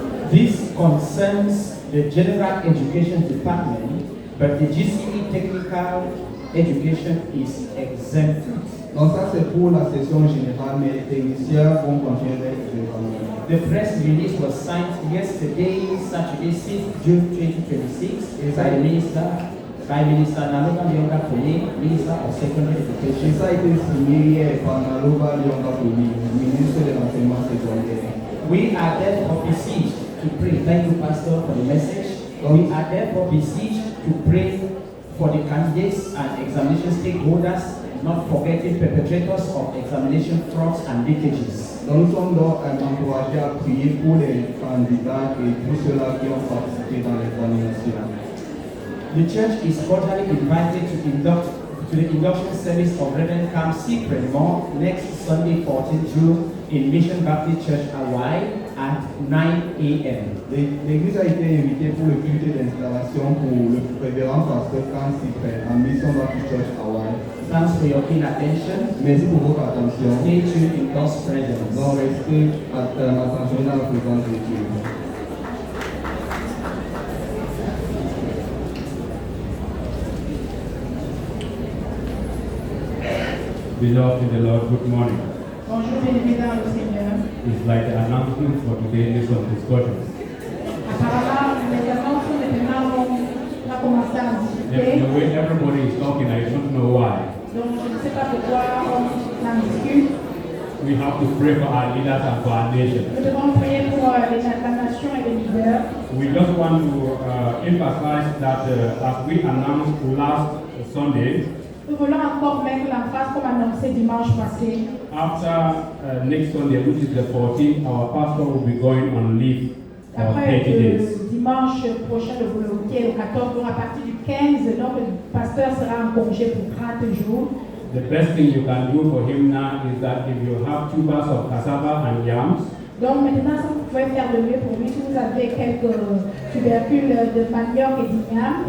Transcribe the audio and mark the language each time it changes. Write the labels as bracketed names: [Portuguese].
[English] This concerns the General Education Department, but the GCE Technical Education is exempted. [French] Donc ça c'est pour la session générale, mais les techniciens vont continuer d'être examinés. [English] The press release was signed yesterday, Saturday 6th June 2026, by Minister Naloba Lyonga Poli, Minister of Secondary [French] Et [English] Education. [French] ça a été signé hier par Naloba Lyonga Poli, ministre de l'enseignement secondaire. [English] We are therefore beseeched to pray. Thank you, Pastor, for the message. We are therefore beseeched to pray for the candidates and examination stakeholders, not forgetting perpetrators of examination frauds and leakages. [French] Donc nous sommes donc encouragés à prier pour les candidats et pour ceux-là qui ont participé dans l'examination. [English] The church is cordially invited to the induction service of Reverend Cam C. Premont next Sunday, 14th June, in Mission Baptist Church, Hawaii, at 9 a.m. [French] L'église a été invitée pour le culte d'installation pour le révérend pasteur Cam C. à Mission Baptist Church, Hawaii. [English] Thanks for your keen attention. [French] Merci pour votre attention. [English] Stay tuned in God's presence. [French] Donc restez attentionnés à la présence de Dieu. [English] Beloved in the Lord, good morning. [French] Bonjour, bien-aimés dans le Seigneur. [English] It's like the announcement for today's lesson discussions. [French] Apparemment, les annonces maintenant on a commencé à discuter. [English] The way everybody is talking, I don't know why. [French] Donc, je ne sais pas pourquoi on en discute. [English] We have to pray for our leaders and for our nation. [French] Nous devons prier pour la nation et les leaders. [English] We just want to emphasize that as we announced last Sunday, [French] Nous voulons encore mettre l'emphase comme annoncé dimanche passé. [English] After next Sunday, which is the 14th, our pastor will be going on leave for [French] Après [English] 30 days. [French] dimanche prochain, le volontiers, le 14 jours, à partir du 15, donc le pasteur sera en congé pour 30 jours. [English] The best thing you can do for him now is that if you have tubers of cassava and yams, [French] Donc maintenant, ce que vous pouvez faire de mieux pour lui, si vous avez quelques tubercules de manioc et d'igname,